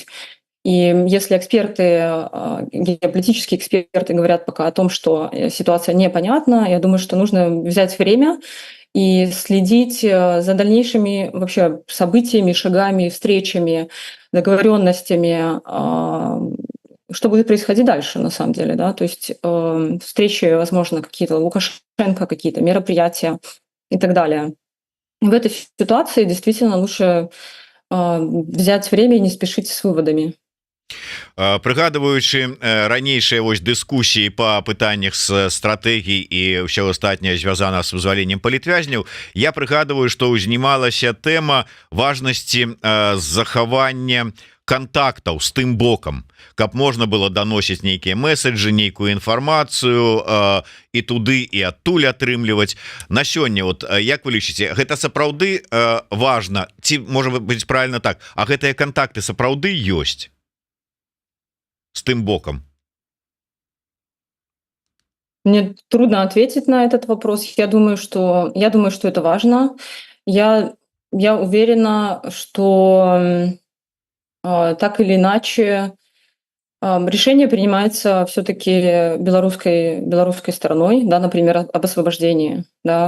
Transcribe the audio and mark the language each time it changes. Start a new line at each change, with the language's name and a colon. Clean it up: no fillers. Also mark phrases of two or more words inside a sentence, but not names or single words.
Russian: И если эксперты, геополитические эксперты говорят пока о том, что ситуация непонятна, я думаю, что нужно взять время и следить за дальнейшими вообще событиями, шагами, встречами, договоренностями, что будет происходить дальше, на самом деле, да, то есть встречи, возможно, какие-то Лукашенко, какие-то мероприятия и так далее. В этой ситуации действительно лучше взять время и не спешить с выводами.
Belarusian: Прыгадываючы ранейшыя вось дыскусіі па пытаннях з стратэгій і ўсё астатняе звязана з вызваленнем палітвязняў, я прыгадываю, што ўзнімалася тэма важнасці захавання контактаў з тым бокам, каб можна было даносіць нейкія месседжы, нейкую інфармацыю і туды і адтуль атрымліваць. На сёння, вот як вы лічыце, гэта сапраўды важна, ці можа быць правильно так, а гэтыя контакты сапраўды ёсць с тым боком?
Russian: Мне трудно ответить на этот вопрос. Я думаю, что это важно. Я уверена, что так или иначе решение принимается все-таки белорусской стороной, да, например, об освобождении, да.